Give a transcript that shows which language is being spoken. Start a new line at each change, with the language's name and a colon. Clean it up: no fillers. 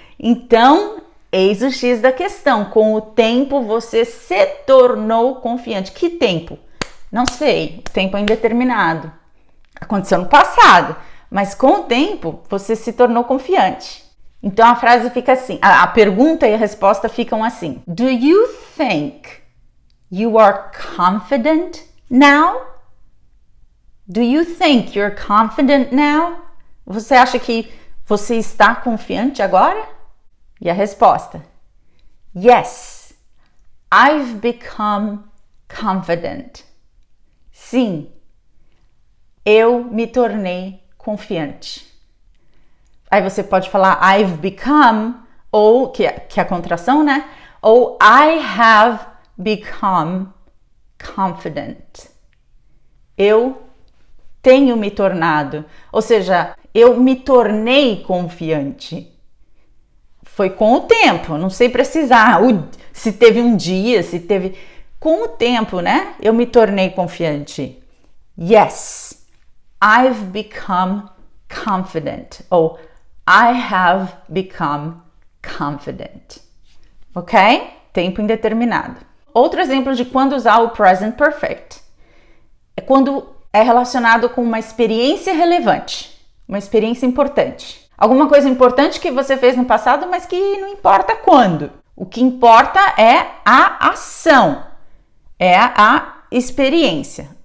Portuguese: Então, eis o X da questão. Com o tempo, você se tornou confiante. Que tempo? Não sei. Tempo é indeterminado. Aconteceu no passado. Mas com o tempo, você se tornou confiante. Então, a frase fica assim. A pergunta e a resposta ficam assim.
English: Do you think you are confident now? Do you think you're confident now?
Portuguese: Você acha que você está confiante agora? E a resposta:
English: Yes, I've become confident.
Portuguese: Sim, eu me tornei confiante. Aí você pode falar
English: I've become,
Portuguese: ou que é a contração, né? Ou
English: I have become confident.
Portuguese: Eu tenho me tornado, ou seja, eu me tornei confiante. Foi com o tempo, não sei precisar, se teve um dia, se teve... Com o tempo, né? Eu me tornei confiante.
English: Yes, I've become confident.
Portuguese: Ou
English: I have become confident.
Portuguese: Ok? Tempo indeterminado. Outro exemplo de quando usar o present perfect é quando é relacionado com uma experiência relevante, uma experiência importante. Alguma coisa importante que você fez no passado, mas que não importa quando. O que importa é a ação, é a experiência.